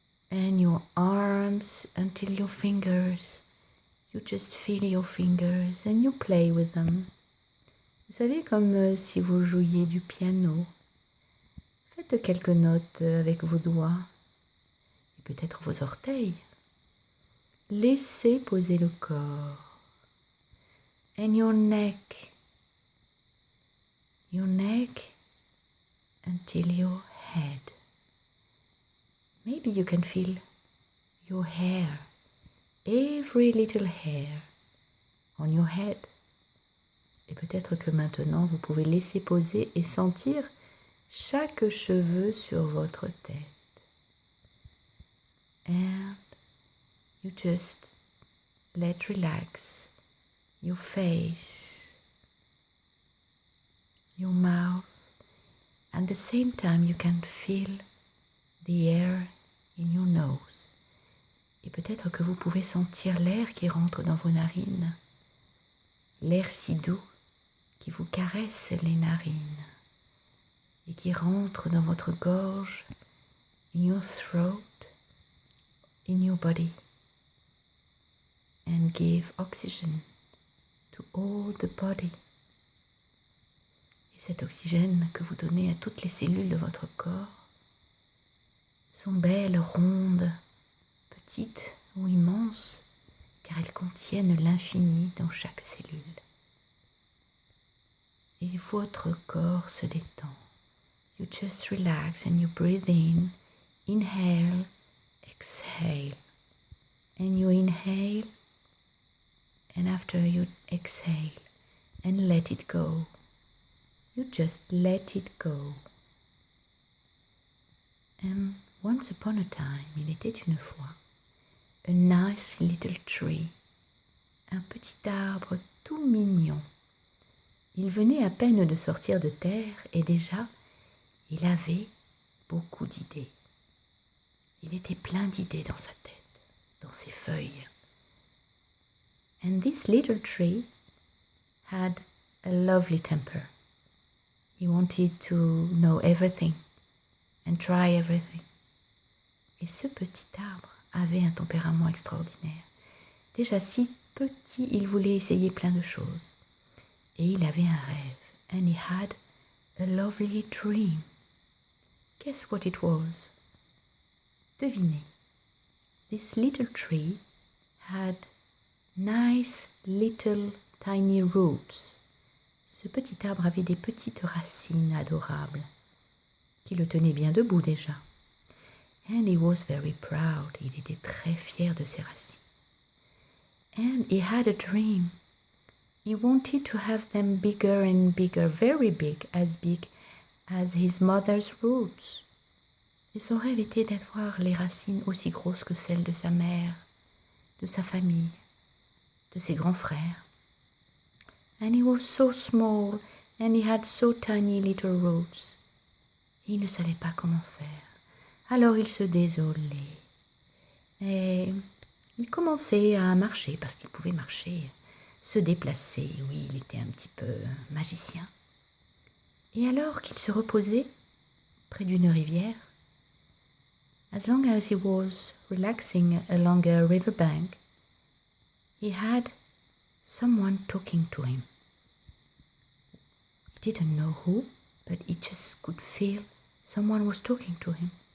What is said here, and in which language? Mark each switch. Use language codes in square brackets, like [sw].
[en] And your arms until your fingers. You just feel your fingers and you play with them. [fr] Vous savez, comme si vous jouiez du piano. Faites quelques notes avec vos doigts et peut-être vos orteils. Laissez poser le corps. [en] And your neck. Your neck until your head. Maybe you can feel your hair, every little hair on your head. [fr] Et peut-être que maintenant vous pouvez laisser poser et sentir chaque cheveu sur votre tête. [en] And you just let relax your face, your mouth. At the same time you can feel the air in your nose. [fr] Et peut-être que vous pouvez sentir l'air qui rentre dans vos narines. L'air si doux qui vous caresse les narines et qui rentre dans votre gorge, [en] in your throat, in your body, and give oxygen to all the body. [fr] Et cet oxygène que vous donnez à toutes les cellules de votre corps sont belles, rondes, petites ou immenses, car elles contiennent l'infini dans chaque cellule. Et votre corps se détend. [en] You just relax and you breathe in, inhale, exhale. And you inhale, and after you exhale, and let it go. You just let it go. And once upon a time, [fr] il était une fois, [en] a nice little tree, [fr] un petit arbre tout mignon. Il venait à peine de sortir de terre et déjà, il avait beaucoup d'idées. Il était plein d'idées dans sa tête, dans ses feuilles. [en] And this little tree had a lovely temper. He wanted to know everything and try everything. [fr] Et ce petit arbre avait un tempérament extraordinaire. Déjà si petit, il voulait essayer plein de choses. Et il avait un rêve. [en] And he had a lovely dream. Guess what it was? [fr] Devinez. [en] This little tree had nice little tiny roots. [fr] Ce petit arbre avait des petites racines adorables qui le tenaient bien debout déjà. [en] And he was very proud. [fr] Il était très fier de ses racines. [en] And he had a dream. He wanted to have them bigger and bigger, very big as his mother's roots. [fr] Et son rêve était d'avoir les racines aussi grosses que celles de sa mère, de sa famille, de ses grands frères. [en] And he was so small and he had so tiny little roots. [fr] Et il ne savait pas comment faire. Alors il se désolait. Et il commençait à marcher parce qu'il pouvait marcher, se déplacer. Oui, il était un petit peu magicien. Et alors qu'il se reposait, près d'une rivière. [en] As long as he was relaxing along a riverbank, he had someone talking to him. He didn't know who, but he just could feel someone was talking to him.